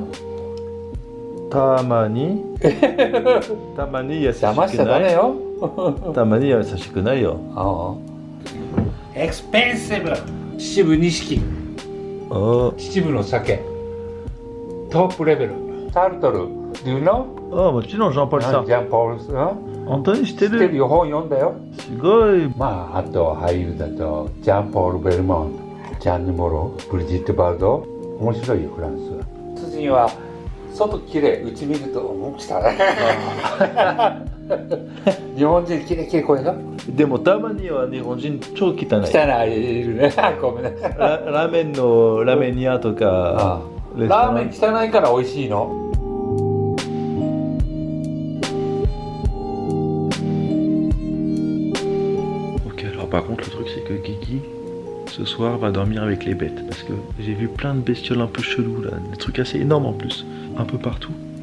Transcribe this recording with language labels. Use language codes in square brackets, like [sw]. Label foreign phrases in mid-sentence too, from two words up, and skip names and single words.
[ja] たまに優しくない。騙しちゃダメよ。たまに優しくないよ。エクスペンシブ。秩父錦。秩父の酒。トップレベル。 [en] タルトル。Do you know? [ja] もちろんジャンポールさん。ジャンポールさん。本当に知ってる？知ってるよ、本読んだよ。すごい。あと俳優だとジャンポール・ベルモント、ジャンヌ・モロ、ブリジット・バルド。面白いよ、フランスは。辻には外きれい、内見ると来たね。日本人きれいこれが。でもたまには日本人超汚い。汚いいるね。ごめんね。ラーメン屋とか。ラーメン汚いから美味しいの。 [fr] Par contre le truc c'est que Guigui ce soir va dormir avec les bêtes parce que j'ai vu plein de bestioles un peu chelous là, des trucs assez énormes en plus, un peu partout.